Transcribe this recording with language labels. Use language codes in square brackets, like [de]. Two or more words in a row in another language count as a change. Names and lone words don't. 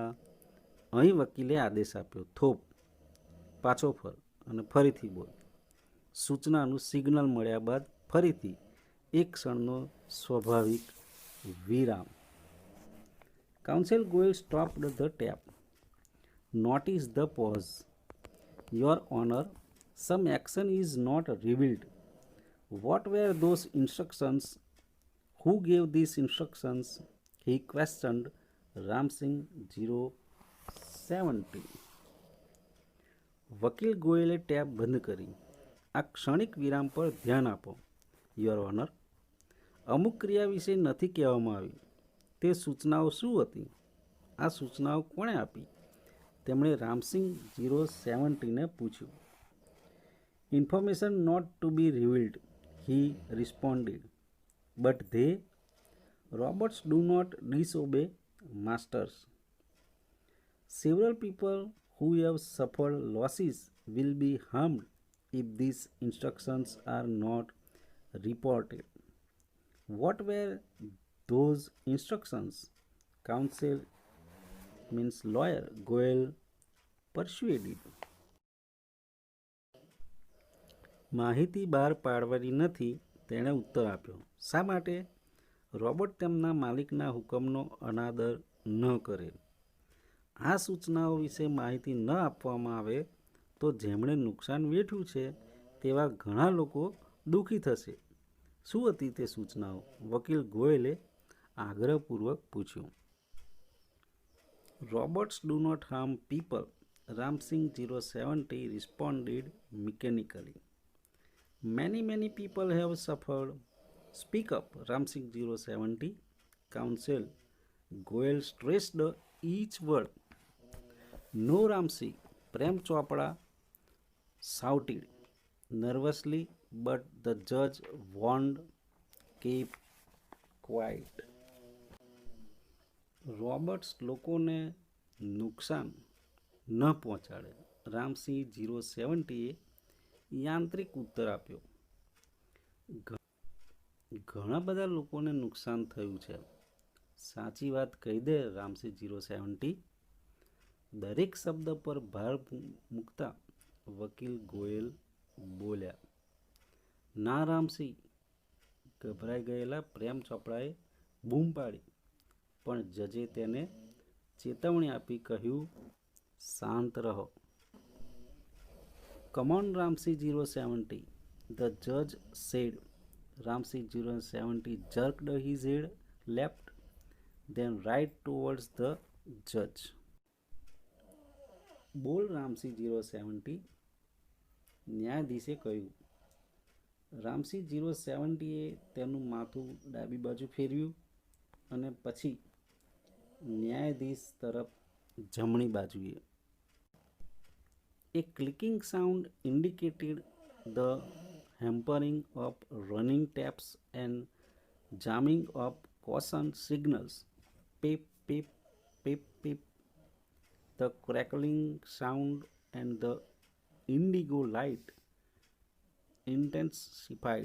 [gu] અહીં વકીલે આદેશ આપ્યો, થોપ, પાછો ફર અને ફરીથી બોલ. સૂચનાનું સિગ્નલ મળ્યા બાદ ફરીથી એક ક્ષણનો સ્વાભાવિક વિરામ. [en] Counsel Goel stopped the tape. Notice the pause. Your Honor, some action is not revealed. What were those instructions? Who gave these instructions? He questioned Ramsing 070. [gu] વકીલ ગોયલે ટેપ બંધ કરી. આ ક્ષણિક વિરામ પર ધ્યાન આપો, [en] Your Honor. [gu] અમુક ક્રિયા વિશે નથી કહેવામાં આવી. તે સૂચનાઓ શું હતી? આ સૂચનાઓ કોણે આપી? તેમણે રામસિંગ 070ને પૂછ્યું. [en] Information not to be revealed, he responded. But the robots do not disobey masters. Several people who have suffered losses will be harmed if these instructions are not reported. What were those instructions? Counsel means lawyer, Goel persuaded. [gu] માહિતી બહાર પાડવાની નથી, તેણે ઉત્તર આપ્યો. શા માટે? રોબોટ તેમના માલિકના હુકમનો અનાદર ન કરે. આ સૂચનાઓ વિશે માહિતી ન આપવામાં આવે તો જેમણે નુકસાન વેઠ્યું છે તેવા ઘણા લોકો દુઃખી થશે. શું હતી તે સૂચનાઓ? વકીલ ગોયલે આગ્રહપૂર્વક પૂછ્યું. [en] Robots do not harm people, રામસિંગ 070 responded mechanically. Many people have suffered. Speak up, Ramsing 070 counsel. Goel stressed each word. No, Ramsey, Prem Chopra shouted nervously, but the judge warned, keep quiet. [gu] રોબર્ટ્સ લોકોને નુકસાન ન પહોંચાડે. રામસિંહ 070એ યાંત્રિક ઉત્તર આપ્યો. ઘણા બધા લોકોને નુકસાન થયું છે. સાચી વાત કહી દે રામસિંહ 070. દરેક શબ્દ પર ભાર મૂકતા વકીલ ગોયલ બોલ્યા. ના રામસિંહ, ગભરાઈ ગયેલા પ્રેમ ચોપડાએ બૂમ પાડી, પણ જજે તેને ચેતવણી આપી કહ્યું, શાંત રહો. [en] Come on, Ramsey 070, the judge said. Ramsey 070 jerked his head left, then right towards the judge. [gu] બોલ રામસિંહ 070, ન્યાયાધીશે કહ્યું. રામસિંહ 070એ તેનું માથું ડાબી બાજુ ફેરવ્યું અને પછી ન્યાયાધીશ તરફ જમણી બાજુએ. [en] A clicking sound indicated the hampering of running taps and jamming of caution signals. Pip, pip, pip, pip. The crackling sound and the indigo light intensified.